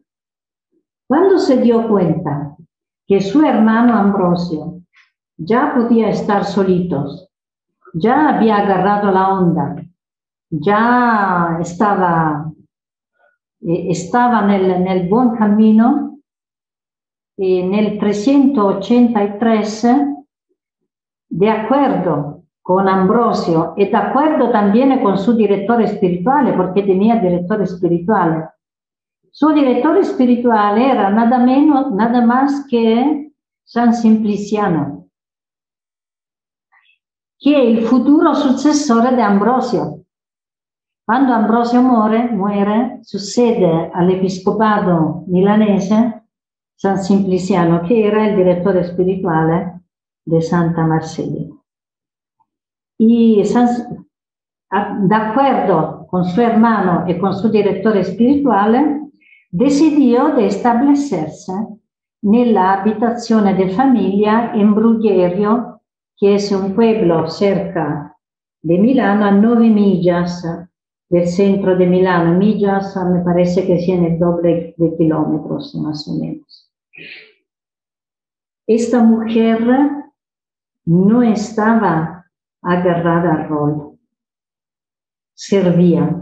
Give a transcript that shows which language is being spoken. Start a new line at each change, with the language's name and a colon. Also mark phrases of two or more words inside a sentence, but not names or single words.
Spanish: Cuando se dio cuenta que su hermano Ambrosio ya podía estar solitos, ya había agarrado la onda, ya estaba en el buen camino, en el 383, de acuerdo con Ambrosio y de acuerdo también con su director espiritual, porque tenía director espiritual. Su director espiritual era nada más que San Simpliciano, que
Italian: è il futuro successore di Ambrosio. Quando Ambrosio muore, succede all'episcopato milanese San Simpliciano, che era il direttore spirituale di Santa Marcellina.
Spanish: Y de acuerdo con su hermano y con su director espiritual, decidió de establecerse
Italian: nella abitazione di famiglia in Brugherio, che è
Spanish: un pueblo cerca di Milano, a 9 millas del centro de Milano. Millas me parece que tiene el doble de kilómetros, más o menos. Esta mujer no estaba agarrada al rol, servía.